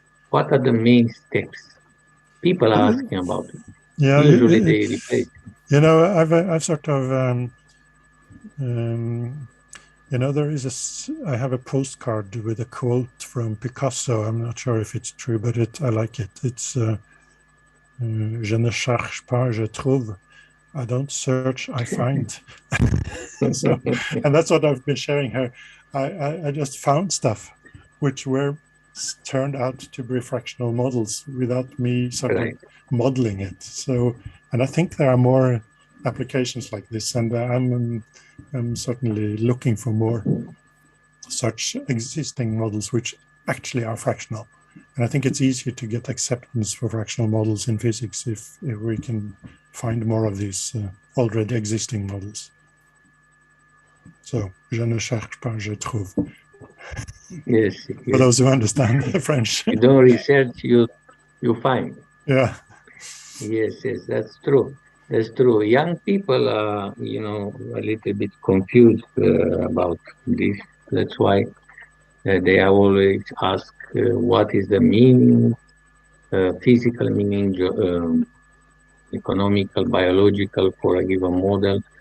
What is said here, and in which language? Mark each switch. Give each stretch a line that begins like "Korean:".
English: What are the main steps? People are asking about it. Yeah, usually they replace. You know, I've sort of you know, I have a postcard with a quote from Picasso. I'm not sure if it's true, but I like it. It's
French: je ne cherche pas, je trouve.
English: I don't search, I find. So, and that's what I've been sharing here. I just found stuff which turned out to be fractional models without me sort of modeling it. So, and I think there are more applications like this, and I'm certainly looking for more such existing models which actually are fractional. And I think it's easier to get acceptance for fractional models in physics if we can find more of these already existing models. So,
French: je ne cherche pas, je trouve.
English: Yes, For yes. those who understand French. You don't research, you find. Yeah. Yes, yes, that's true. That's true. Young people are, you know, a little bit confused about this. That's why they are always ask what is the meaning, physical meaning, economical, biological for a given model.